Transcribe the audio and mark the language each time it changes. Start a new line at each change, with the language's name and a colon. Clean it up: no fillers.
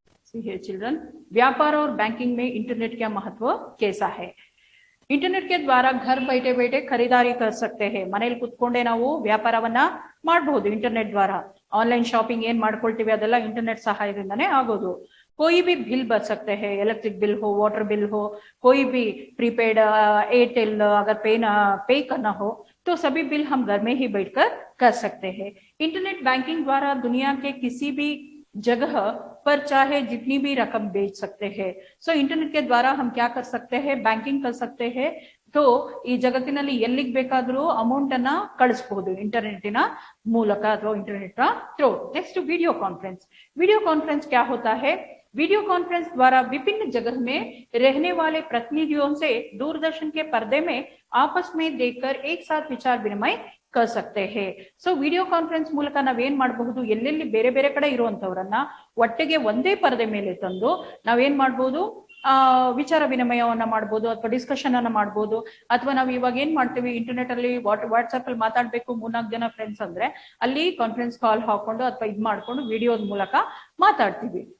English: See here children,
Hindi: व्यापार और banking में इंटरनेट का महत्व कैसा है. ಇಂಟರ್ನೆಟ್ ಗೆ ದ್ವಾರ घर बैठे बैठे खरीदारी कर सकते हैं.
Kannada: ಮನೆಯಲ್ಲಿ ಕುತ್ಕೊಂಡೇ ನಾವು ವ್ಯಾಪಾರವನ್ನ ಮಾಡಬಹುದು ಇಂಟರ್ನೆಟ್ ದ್ವಾರ. ಆನ್ಲೈನ್ ಶಾಪಿಂಗ್ ಏನ್ ಮಾಡ್ಕೊಳ್ತೀವಿ ಅದೆಲ್ಲ ಇಂಟರ್ನೆಟ್ ಸಹಾಯದಿಂದನೇ ಆಗೋದು.
Hindi: कोई भी बिल भर सकते हैं, इलेक्ट्रिक बिल हो, वाटर बिल हो, कोई भी प्रीपेड एयरटेल अगर पे करना हो तो सभी बिल हम घर में ही बैठकर कर सकते हैं. इंटरनेट बैंकिंग द्वारा दुनिया के किसी भी जगह पर चाहे जितनी भी रकम बेच सकते हैं. सो इंटरनेट के द्वारा हम क्या कर सकते हैं, बैंकिंग कर सकते हैं.
Kannada: तो ಈ ಜಗತ್ತಿನಲ್ಲಿ ಎಲ್ಲಿಗೆ ಬೇಕಾದರೂ ಅಮೌಂಟ್ ಅನ್ನ ಕಳಿಸಬಹುದು ಇಂಟरनेटिನ ಮೂಲಕ ಅಥವಾ ಇಂಟरनेट through.
Hindi: Next video conference. Video conference क्या होता है? वीडियो कॉन्फ्रेंस द्वारा विभिन्न जगह में रहने वाले प्रतिनिधियों से दूरदर्शन के पर्दे में आपस में देखकर एक साथ विचार विनिमय कर सकते हैं.
Kannada: सो ವಿಡಿಯೋ ಕಾನ್ಫರೆನ್ಸ್ ಮೂಲಕ ನಾವೇನ್ ಮಾಡಬಹುದು, ಎಲ್ಲೆಲ್ಲಿ ಬೇರೆ ಬೇರೆ ಕಡೆ ಇರುವಂತವರನ್ನ ಒಟ್ಟಿಗೆ ಒಂದೇ ಪರದೆ ಮೇಲೆ ತಂದು ನಾವೇನ್ ಮಾಡಬಹುದು, ವಿಚಾರ ವಿನಿಮಯವನ್ನ ಮಾಡಬಹುದು ಅಥವಾ ಡಿಸ್ಕಷನ್ ಅನ್ನ ಮಾಡಬಹುದು. ಅಥವಾ ನಾವು ಇವಾಗ ಏನ್ ಮಾಡ್ತೀವಿ, ಇಂಟರ್ನೆಟ್ ಅಲ್ಲಿ ವಾಟ್ಸ್ಆಪ್ ಅಲ್ಲಿ ಮಾತಾಡ್ಬೇಕು 3-4 ಜನ ಫ್ರೆಂಡ್ಸ್ ಅಂದ್ರೆ ಅಲ್ಲಿ ಕಾನ್ಫರೆನ್ಸ್ ಕಾಲ್ ಹಾಕೊಂಡು ಅಥವಾ ಇದ್ ಮಾಡ್ಕೊಂಡು ವಿಡಿಯೋದ ಮೂಲಕ ಮಾತಾಡ್ತೀವಿ.